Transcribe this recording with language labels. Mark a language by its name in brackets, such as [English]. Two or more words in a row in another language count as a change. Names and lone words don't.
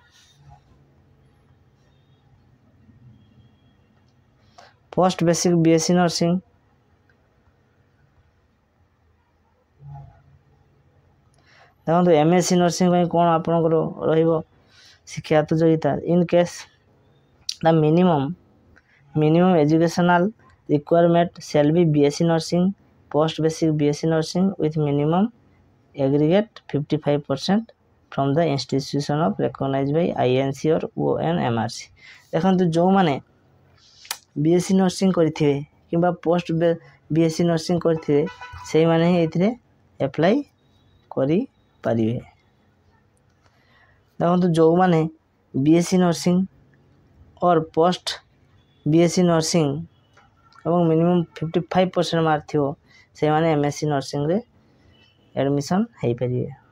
[English] post basic BSc nursing [Odia] ଦେଖନ୍ତୁ [English] MSc nursing [Odia] ପାଇଁ କ'ଣ ଆପଣଙ୍କର ରହିବ ଶିକ୍ଷାଗତ ଯୋଗ୍ୟତା। [English] in case the minimum educational requirement shall be BSc nursing post basic BSc nursing with minimum aggregate 55% from the institution of recognized by INC or ONMRC। [Odia] ଦେଖନ୍ତୁ ଯେଉଁମାନେ [English] BSc nursing [Odia] କରିଥିବେ କିମ୍ବା [English] post BSc nursing [Odia] କରିଥିବେ ସେଇମାନେ ହିଁ ଏଥିରେ ଆପ୍ଲାଏ କରିପାରିବେ। ଦେଖନ୍ତୁ ଯେଉଁମାନେ [English] BSc nursing or post BSc nursing [Odia] ଏବଂ [English] minimum 55% mark [Odia] ଥିବ ସେମାନେ MSc ନର୍ସିଂରେ ଆଡ଼ମିସନ୍ ହେଇପାରିବେ।